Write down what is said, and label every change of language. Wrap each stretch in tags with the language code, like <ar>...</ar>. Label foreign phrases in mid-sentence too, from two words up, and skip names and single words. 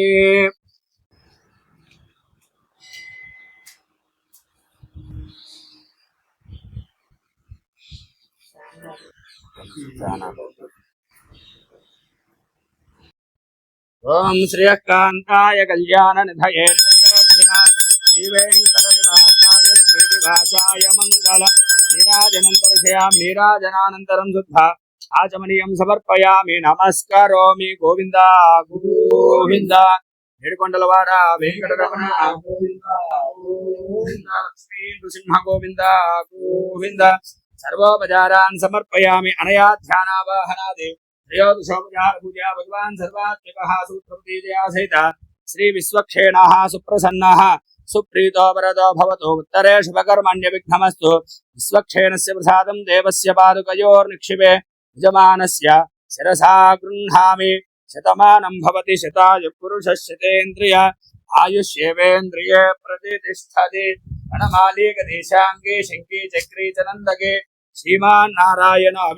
<sa>ओम श्रीयकान्ताय कल्याणनिधये श्रीवेङ्कटनिवासाय श्रीनिवासाय मंगल नीराजनं दर्शयामि नीराजनानन्तरं शुद्धा आचमनीयं समर्पयामि नमस्करोमि गोविन्द गोविन्द</sa> <te>ఏడుకొండలవాడ వెంకటరమణ గోవింద గోవింద లక్ష్మీ నృసింహ గోవింద గోవింద</te> <sa>सर्वोपचारान् समर्पयामि अनया ध्यानावाहनादि त्रयोदशोपचार पूजा भगवान् सर्वात्मकः सूत्रपतिजया सहित श्री विश्वक्षेणः सुप्रसन्नः सुप्रीतो वरदो भवतु उत्तरे शुभकर्मण्य विघ्नमस्तु विश्वक्षेणस्य प्रसादं देवस्य पादुकयोर्निक्षिपे यजमानस्य शिरसा गृह्णामि शतमानं भवति शतायुः पुरुषः शतेन्द्रिय आयुष्येवेन्द्रिये प्रतिष्ठति गणमालीकदेशाङ्गे शङ्के चक्रे च नन्दके श्रीमान् नारायण</sa>